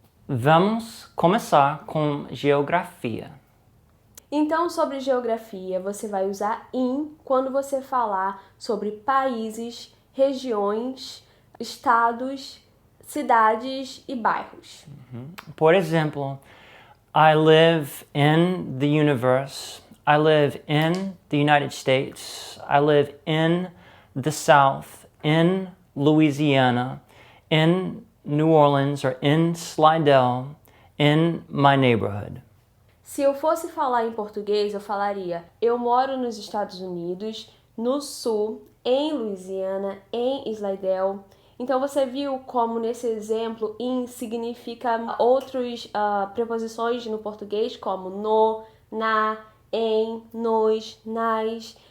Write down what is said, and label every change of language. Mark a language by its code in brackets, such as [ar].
[pt] Vamos começar com geografia. Então, sobre geografia, você vai usar in quando você falar sobre países, regiões, estados, cidades e bairros. Por exemplo, [en] I live in the universe. I live in the United States. I live in the South, in Louisiana, in New Orleans or in Slidell, in my neighborhood. [pt] Se eu fosse falar em português, eu falaria: eu moro nos Estados Unidos, no Sul, em Louisiana, em Slidell. Então você viu como nesse exemplo in significa outras preposições no português, como no, na, em, nos, nas.